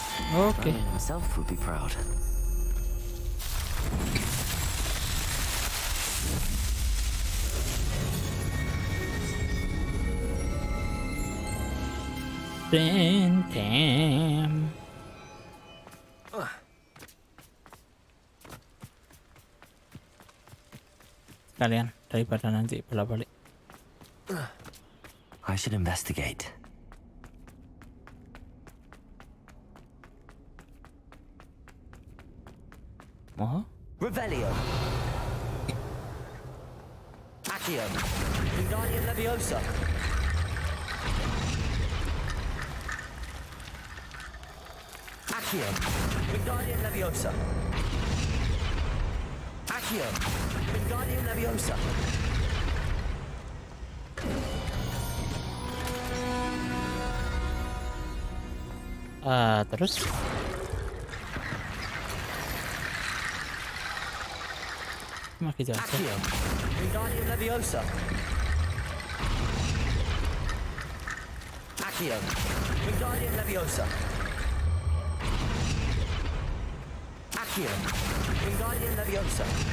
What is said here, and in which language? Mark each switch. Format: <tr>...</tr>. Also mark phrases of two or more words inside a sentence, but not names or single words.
<en>Okay. Merlin himself would be proud. Damn.</en> <id>Kalian daripada nanti bolak-balik.</id> <en>I should investigate. Oh?</en> <id>Revelio. Accio. Wingardium Leviosa. Accio. Wingardium Leviosa. Accio. Wingardium Leviosa. Terus makin jauh. Accio. Wingardium Leviosa. Accio. Wingardium Leviosa. Accio. Wingardium Leviosa.</id>